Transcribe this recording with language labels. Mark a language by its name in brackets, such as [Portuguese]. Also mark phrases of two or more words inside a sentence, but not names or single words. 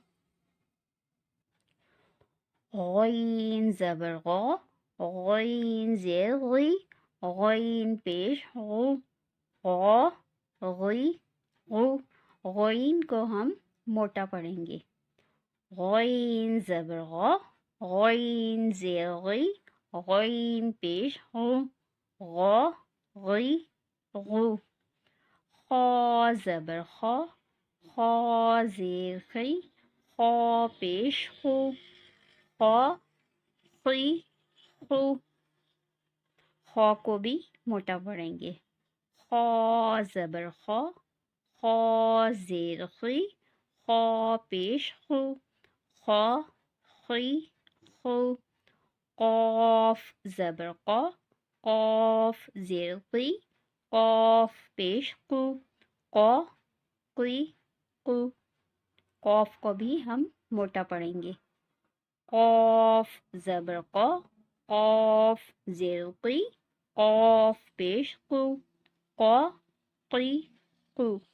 [Urdu] غین زبر غا، غین زیر غی، غین پیش غو، غی غو۔ غین کو ہم موٹا پڑھیں گے۔ غین زبر غا، غین زیر غی، غین پیش غو، غی غو۔ خا زبر خا، خا زیر خی، خا پیش خو، خی خو۔ خا کو بھی موٹا پڑھیں گے۔ خا زبر خا، خا زیر خی، خا پیش خو، خی خو۔ قاف زبر قا، قاف زیر قی، قاف پیش قو، قی قو۔ قاف کو بھی ہم موٹا پڑھیں گے۔ قاف زبر قا، قاف زیر قی، قاف پیش قو، قی قو۔